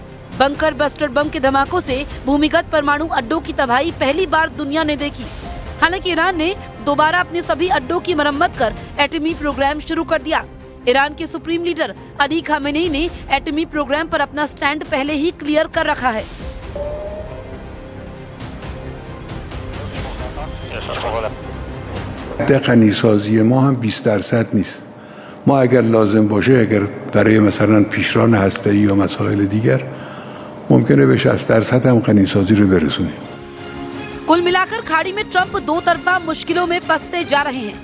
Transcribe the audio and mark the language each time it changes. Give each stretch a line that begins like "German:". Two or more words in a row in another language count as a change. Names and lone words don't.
Hindi: बंकर बस्टर बम के धमाकों से भूमिगत परमाणु अड्डों की तबाही पहली बार दुनिया ने देखी। हालांकि ईरान ने दोबारा अपने सभी अड्डों की मरम्मत कर एटमी प्रोग्राम शुरू कर दिया। ईरान के
English: supreme leader
Hindi: अली खामेनेई ने एटमी प्रोग्राम पर अपना स्टैंड पहले ही क्लियर कर रखा है।
Persian: Yes. غنیسازی ما هم 20% نیست. ما اگر لازم باشه اگر برای مثلا پیشران هسته‌ای یا مسائل دیگر ممکنه به 60% هم غنیسازی رو برسونیم.
Hindi: कुल मिलाकर खाड़ी में ट्रंप दो तरफा मुश्किलों में फंसते जा रहे हैं।